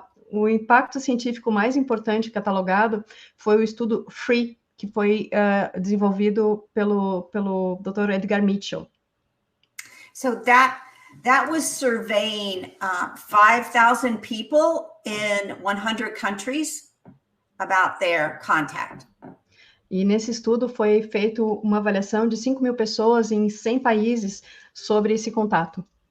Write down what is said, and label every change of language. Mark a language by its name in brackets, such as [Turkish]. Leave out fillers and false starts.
[Portuguese] O impacto científico mais importante catalogado foi o estudo FREE, que foi desenvolvido pelo Dr. Edgar Mitchell. [English] So that was surveying 5,000 people in 100 countries about their contact. [Portuguese] E nesse estudo foi feito uma avaliação de 5.000 pessoas em 100 países sobre esse contato.